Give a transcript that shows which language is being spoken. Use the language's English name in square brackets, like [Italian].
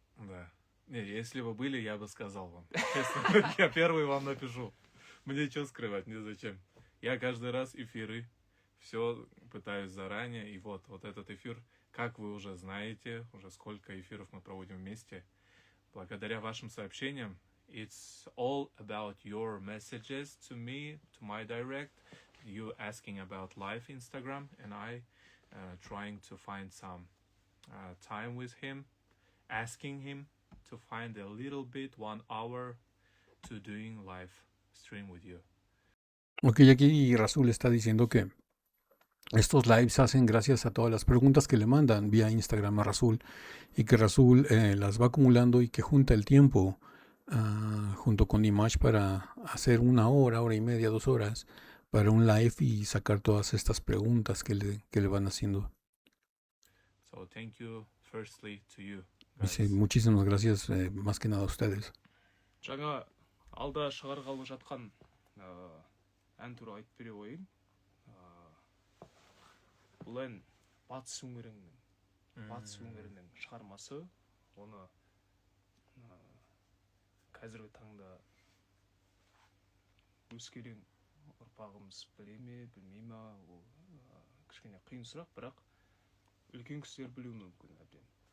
[Russian] Да. Не, если бы были, я бы сказал вам. Честно, я первый вам напишу. Мне что скрывать, мне зачем? Я каждый раз эфиры, все пытаюсь заранее. И вот этот эфир, как вы уже знаете, уже сколько эфиров мы проводим вместе. Благодаря вашим сообщениям, [English] it's all about your messages to me, to my direct. You asking about live Instagram, and I trying to find some time with him, asking him to find a little bit, 1 hour to doing live stream with you. [Spanish] Ok, aquí Rasul está diciendo que estos lives se hacen gracias a todas las preguntas que le mandan vía Instagram a Rasul y que Rasul las va acumulando y que junta el tiempo junto con Image para hacer 1 hora, hora y media, 2 horas para un live y sacar todas estas preguntas que le van haciendo. [English] So thank you firstly to you [Spanish] Dice, [English] guys. [Spanish] muchísimas gracias, más que nada a ustedes. [Kazakh] жаңа алда шығарғалы жатқан ән туралы айтып бере қояйын. Бұл ән батыс өңірінің шығармасы. Оны қазіргі таңда өскелең ұрпағымыз біле ме, білмей ме, ол кішкене қиын сұрақ, бірақ үлкен кісілер білуі мүмкін әбден.